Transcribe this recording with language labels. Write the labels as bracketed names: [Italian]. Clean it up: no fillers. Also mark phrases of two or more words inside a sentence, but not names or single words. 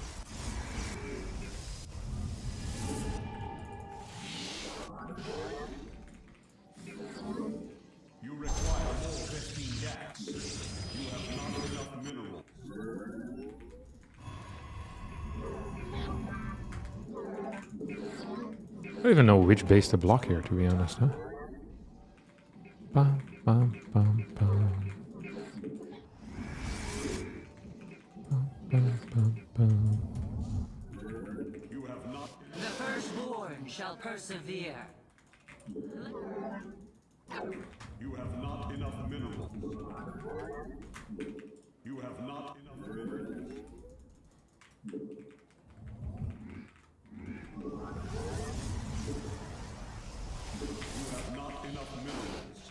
[English] You require more Vespine gas. You have not enough minerals. I don't even know which base to block here, to be honest, huh? Bam, bam, bam, bam. Bam, bam, bam, bam. You have not. The firstborn shall persevere. You have not enough minerals. You have not enough minerals. You have not enough minerals.